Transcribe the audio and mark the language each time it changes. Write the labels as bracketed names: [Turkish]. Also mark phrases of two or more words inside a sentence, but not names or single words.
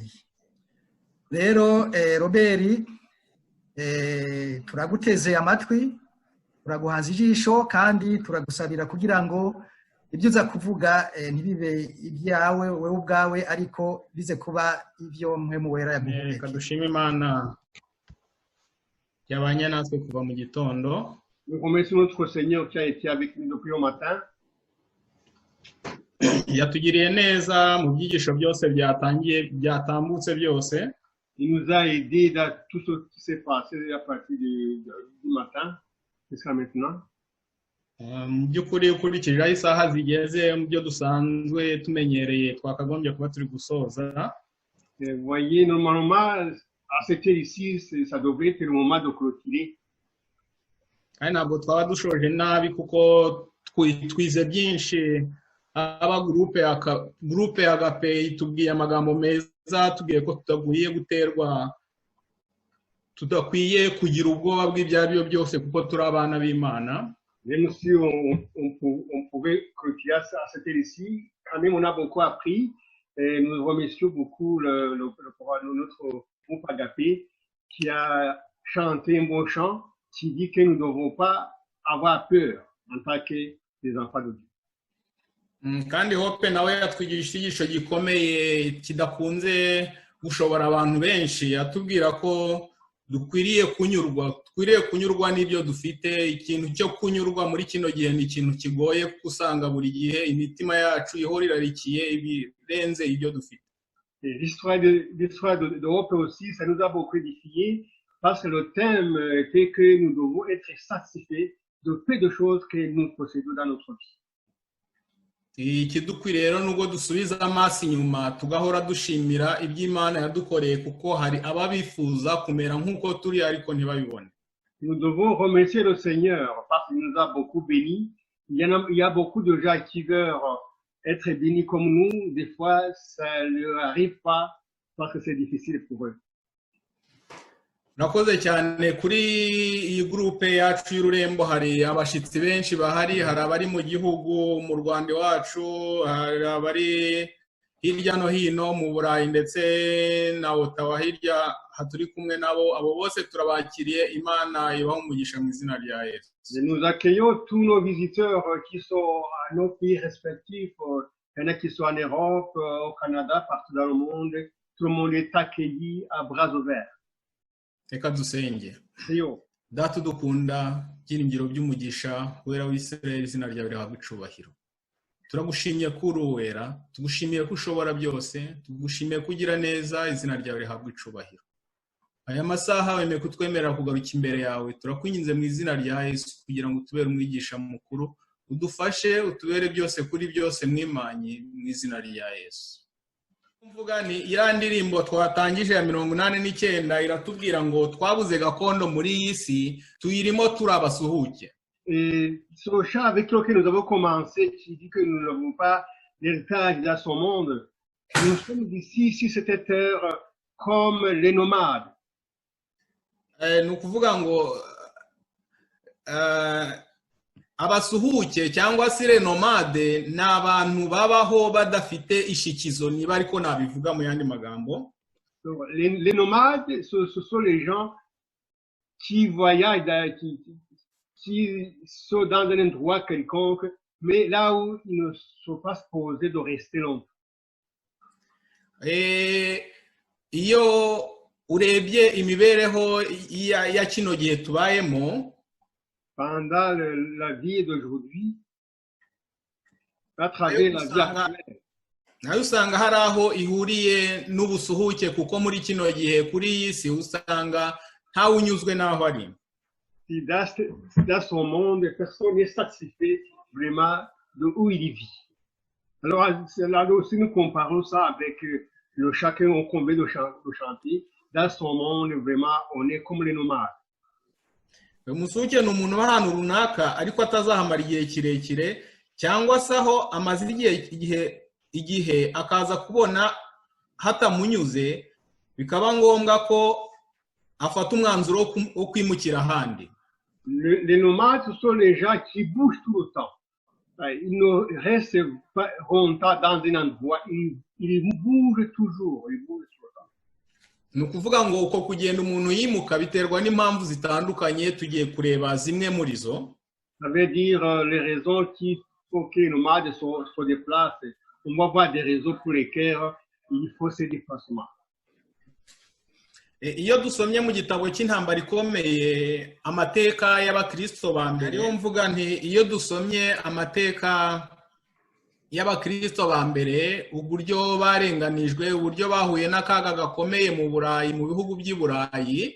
[Kinyarwanda] Rero Robert turaguteze amatwi, turaguhanze ijisho kandi turagusabira kugira ngo ibyo uza kuvuga ntibibe ibyawe wowe ubwawe, ariko bize kuba ibyo mwe mu wera yaguhumekeye. Reka dushime Imana yabanye natwe kuva mu gitondo. [French] Nous remercions notre Seigneur qui a été avec nous depuis le matin. [Kinyarwanda] Yatugiriye neza mu byigisho byose byatambutse byose. [French] Il nous a aidés dans tout ce qui s'est passé à partir du matin jusqu'à maintenant. [Kinyarwanda] Mu by'ukuri ukurikije aho isaha zigeze mu byo dusanzwe tumenyereye twakagombye kuba turi gusoza. [French] Vous voyez, normalement, à cette heure ici, ça devrait être le moment de clôturer. [Kinyarwanda] Kandi ntabwo twaba dushoje nabi kuko twize byinshi. Aba groupe Agape itubwiye amagambo meza, tubwiye ko tudakwiye kugira ubwoba bw'ibyaribyo byose kuko turi abana b'Imana. [French] Même si on pouvait clôturer à cette heure ici, quand même on a beaucoup appris. Et nous remercions beaucoup notre groupe Agape qui a chanté un beau chant qui dit que nous ne devons pas avoir peur en tant que des enfants de Dieu. [Kinyarwanda] Kandi Hope nawe yatwigisha igisho gikomeye kidakunze gushobora abantu benshi, atubwira ko dukwiriye kunyurwa n'ibyo dufite. Ikintu cyo kunyurwa muri kino gihe ni ikintu kigoye kuko usanga buri gihe imitima yacu ihora irarikiye ibirenze ibyo dufite. [French] L'histoire de Hope aussi, ça nous a beaucoup édifié parce que le thème était que nous devons être satisfaits de peu de choses que nous possédons dans notre vie. [Kinyarwanda] Ikidukwiriye rero nubwo dusubiza amaso inyuma tugahora dushimira iby'Imana yadukoreye kuko hari ababifuza kumera nk'uko turi ariko ntibabibone. [French] Nous devons remercier le Seigneur parce qu'il nous a beaucoup bénis. Il y a beaucoup de gens qui veulent être bénis comme nous. Des fois, ça ne leur arrive pas parce que c'est difficile pour eux. [Kinyarwanda] Nakoze cyane kuri iyi groupe yacu y'Ururembo. Hari abashitsi benshi bahari, hari abari mu gihugu mu Rwanda wacu, hari abari hirya no hino mu Burayi ndetse na Ottawa hirya haturi kumwe nabo. Abo bose turabakiriye, Imana ibaho umugisha mu izina rya Yesu. [French] Nous accueillons tous nos visiteurs qui sont à nos pays respectifs. Il y en a qui sont en Europe, au Canada, partout dans le monde. Tout le monde est accueilli à bras ouverts. [Kinyarwanda] Reka dusenge. Iyo. Data dukunda, byiringiro by'umugisha, wera w'Isirayeli, izina ryawe rihabwe icubahiro. Turagushimiye ko uri uwera, tugushimiye ko ushobora byose, tugushimiye ko ugira neza, izina ryawe rihabwe icubahiro. Aya masaha wemeye kutwemerera kugaruka imbere yawe, turakwinginze mu izina rya Yesu kugira ngo utubere umwigisha mukuru, udufashe utubere byose kuri byose mwimanye mu izina rya Yesu. Mvuga ni ya ndirimbo twatangije ya 89 iratubwira ngo twabuze gakondo muri iyi si tuyirimo turabasuhuke. [French] Ce chant avec lequel nous avons commencé, qui dit que nous n'avons pas l'héritage dans son monde, nous sommes ici sur cette terre comme les nomades. [Kinyarwanda] Ni ukuvuga ngo abasuhuke cyangwa se nomade ni abantu babaho badafite ishikizo, niba ariko nabivuga mu yandi magambo. [French] Les nomades, ce sont les gens qui voyagent, qui sont dans un endroit quelconque, mais là où ils ne sont pas supposés de rester longtemps. [Kinyarwanda] Iyo urebye imibereho ya kino gihe tubayemo, [French] pendant la vie d'aujourd'hui, à travers la vie actuelle, [Kinyarwanda] nayo usanga hari aho ihuriye n'ubusuhuke kuko muri kino gihe kuri iyi si usanga ntawe unyuzwe n'aho ari. [French] Dans son monde, personne n'est satisfait vraiment de où il vit. Alors, si nous comparons ça avec le chacun au combien de chanter, dans son monde, vraiment, on est comme les nomades. [Kinyarwanda] Umusuhuke ni umuntu w'ahantu runaka ariko atazahamara igihe kirekire cyangwa se aho amaze igihe akaza kubona hatamunyuze bikaba ngombwa ko afata umwanzuro wo kwimukira ahandi. [French] Les nomades, ce sont les gens qui bougent tout le temps. Ils ne restent pas longtemps dans un endroit, ils bougent toujours, ils bougent tout le temps. [Kinyarwanda] Ni ukuvuga ngo uko kugenda umuntu yimuka biterwa n'impamvu zitandukanye tugiye kureba zimwe muri zo. [French] Ça veut dire les raisons qui font que les nomades se déplacent. On va voir des raisons pour lesquelles il faut ces déplacements. [Kinyarwanda] Iyo dusomye mu gitabo cy'intambara ikomeye amateka y'abakristo ba mbere, ariyo mvuga nti iyo dusomye amateka y'abakristo ba mbere, uburyo barenganijwe, uburyo bahuye n'akaga gakomeye mu Burayi, mu bihugu by'i Burayi.